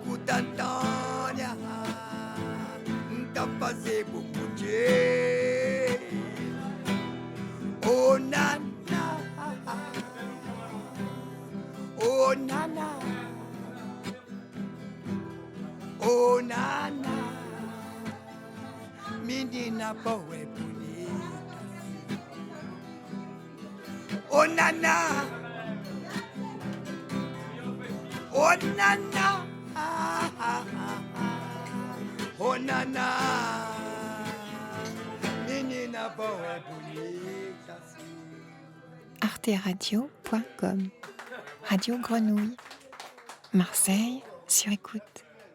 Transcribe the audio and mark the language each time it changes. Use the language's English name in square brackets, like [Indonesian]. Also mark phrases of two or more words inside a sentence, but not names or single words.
[Portuguese] Antônia, tá passei por mulher. Oh nana, oh nana, oh nana, menina boa é bonita. Oh nana, oh nana, oh nana, menina boa é bonita. [French] arteradio.com. Radio Grenouille. Marseille sur écoute.